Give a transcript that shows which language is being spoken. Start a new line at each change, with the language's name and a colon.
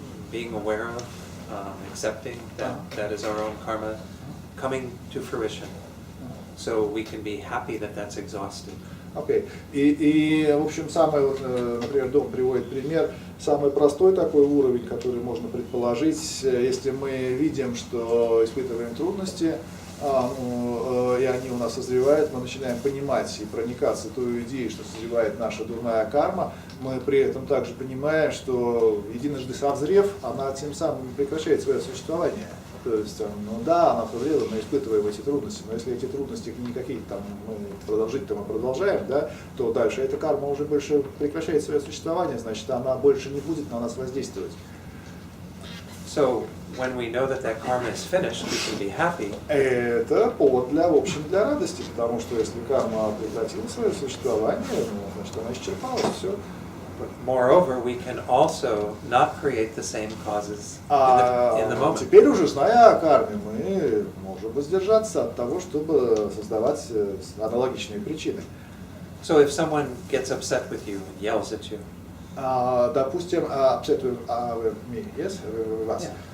English: Being aware of, accepting that is our own karma coming to fruition. So we can be happy that that's exhausted.
Russian: Окей. И, в общем, например, Дон приводит пример, самый простой такой уровень, который можно предположить, если мы видим, что испытываем трудности, и они у нас созревают, мы начинаем понимать и проникаться той идеей, что созревает наша дурная карма, мы при этом также понимаем, что единожды созрев, она тем самым прекращает свое существование. То есть, да, она созрела, мы испытываем эти трудности, но если эти трудности не какие-то там мы продолжить мы продолжаем, да, то дальше эта карма уже больше прекращает свое существование, значит, она больше не будет на нас воздействовать.
English: So when we know that karma is finished, we can be happy.
Russian: Это повод в общем, для радости, потому что если карма прекратила свое существование, значит, она исчерпалась, все.
English: But moreover, we can also not create the same causes in the moment.
Russian: Теперь уже, зная о карме, мы можем воздержаться от того, чтобы создавать аналогичные причины.
English: So if someone gets upset with you and yells at you,
Russian: допустим,
English: upset with me, yes,
Russian: вас.